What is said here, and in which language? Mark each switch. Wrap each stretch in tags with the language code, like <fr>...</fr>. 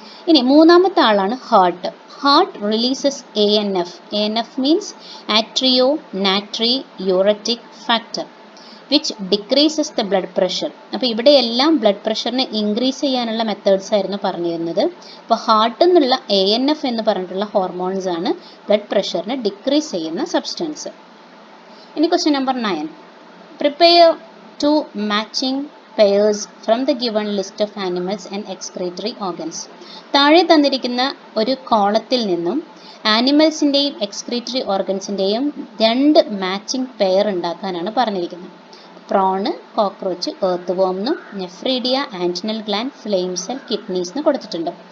<ml>ഇനി മൂന്നാമത്തെ ആളാണ് heart.</ml> <en>Heart releases ANF means atrio natriuretic factor which decreases the blood pressure.</en> <ml>അപ്പോൾ ഇവിടെയെല്ലാം ബ്ലഡ് പ്രഷറിനെ ഇൻക്രീസ് ചെയ്യാനുള്ള മെത്തേഡ്സ് ആയിരുന്നു പറഞ്ഞിരുന്നത്. അപ്പോൾ ഹാർട്ടിൽ നിന്നുള്ള ANF എന്ന് പറഞ്ഞിട്ടുള്ള ഹോർമോൺസ് ആണ് ബ്ലഡ് പ്രഷറിനെ ഡിക്രീസ് ചെയ്യുന്ന സബ്സ്റ്റൻസ്. ഇനി question number 9.</ml> <en>Prepare 2 matching pairs from the given list of animals and excretory organs.</en> <ml>താഴെ തന്നിരിക്കുന്ന ഒരു കോളത്തിൽ നിന്നും ആനിമൽസിൻ്റെയും എക്സ്ക്രീറ്ററി ഓർഗൻസിൻ്റെയും 2 മാച്ചിങ് പെയർ ഉണ്ടാക്കാനാണ് പറഞ്ഞിരിക്കുന്നത്. പ്രോണ്, cockroach, earth വോംന്നും nephridia, ആൻറ്റിനൽ gland, flame cell, kidneys എന്ന് കൊടുത്തിട്ടുണ്ട്.</ml>